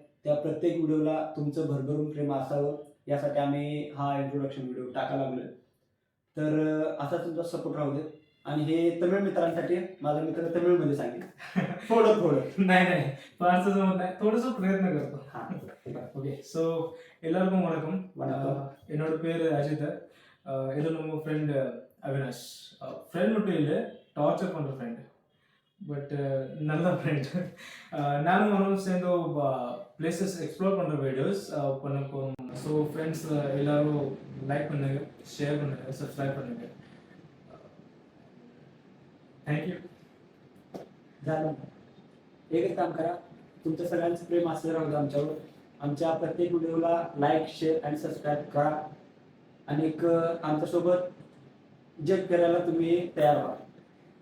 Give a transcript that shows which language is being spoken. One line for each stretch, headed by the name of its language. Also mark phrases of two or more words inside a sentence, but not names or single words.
Marathi: त्या प्रत्येक व्हिडिओला तुमचं भरभरून प्रेम असावं यासाठी आम्ही हा
English: introduction video
Marathi: टाकायला लागलोय. तर असा तुमचा सपोर्ट राहू दे. आणि हे तमिळ मित्रांसाठी, माझा मित्र तमिळमध्ये सांगेल थोडं थोडं. नाही फारसं जमत नाही, थोडंसं प्रयत्न करतो. हा,
English: okay so
Tamil: எல்லாருக்கும் வணக்கம். வணக்கம். என்னோட பேர் அஜித். இது நம்ம ஃப்ரெண்ட் அவினாஷ். ஃப்ரெண்ட் மட்டும் இல்லை, டார்ச்சர் பண்ணுற ஃப்ரெண்ட், பட் நல்ல ஃப்ரெண்ட். நானும் அவனும் சேர்ந்து
English: places explore
Tamil: பண்ணுற வீடியோஸ் பண்ண போகிறோம்.
English: so friends
Tamil: எல்லாரும் லைக் பண்ணுங்க, ஷேர் பண்ணுங்க, சப்ஸ்கிரைब பண்ணுங்க.
Marathi: थँक्यू. झालं. एकच काम करा, तुमचं सगळ्यांचं प्रेम असं राहू द्या आमच्यावर. आमच्या प्रत्येक व्हिडिओला
English: like, share
Marathi: आणि सबस्क्राईब करा. आणि आमच्यासोबत जग फिरायला तुम्ही तयार व्हा.